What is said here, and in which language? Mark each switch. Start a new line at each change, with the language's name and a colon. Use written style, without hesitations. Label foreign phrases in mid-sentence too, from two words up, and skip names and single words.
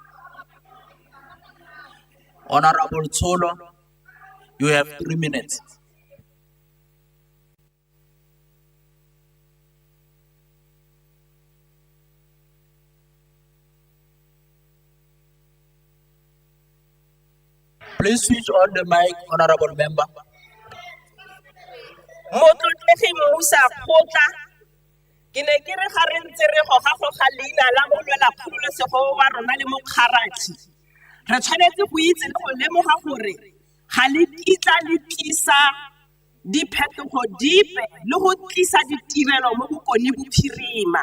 English: Honourable Tsolo, you have 3 minutes. Please switch on the mic, Honourable Member.
Tswana: Motlotlegi Musa Kgotla, ke ne ke re ga re ntse re goga leina la molwelakgololesego wa rona le mokgaratlhi. Re tshwanetse go itse le go lemoga gore ga le kitla le tlisa diphetogo dipe le go tlisa ditirelo mo bokone bophirima.